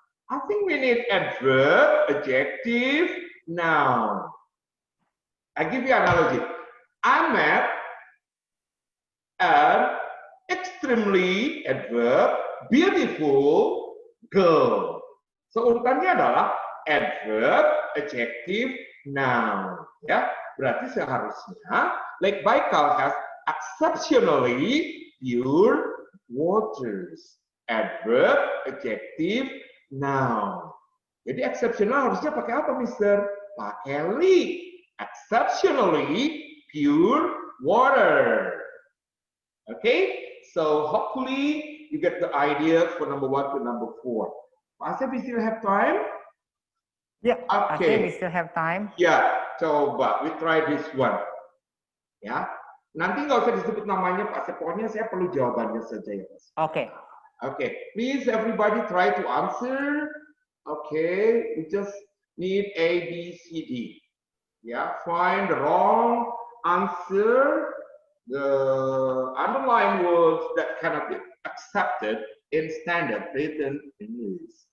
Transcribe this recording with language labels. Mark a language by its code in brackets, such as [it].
[en] I think we need adverb, adjective, noun. I give you an analogy. I met an extremely adverb, beautiful girl. [id] So urutannya adalah adverb, adjective, noun. Ya, berarti seharusnya [en] Lake Baikal has exceptionally pure waters. Adverb, adjective, noun. [id] Jadi exceptional harusnya pakai apa, Mister? Pakai li. [en] Exceptionally pure water. Okay, so hopefully you get the idea for number 1 to number 4. Pak Asep, we still have time? Yeah, okay. I think we still have time. [id] Ya, coba [en] we try this one. [id] Ya, nanti nggak usah disebut namanya Pak Asep, pokoknya saya perlu jawabannya saja ya Pak. [en] Okay. Okay, please everybody try to answer. Okay, we just need A, B, C, D. Yeah, find the wrong answer, the underlying words that cannot be accepted in standard written English.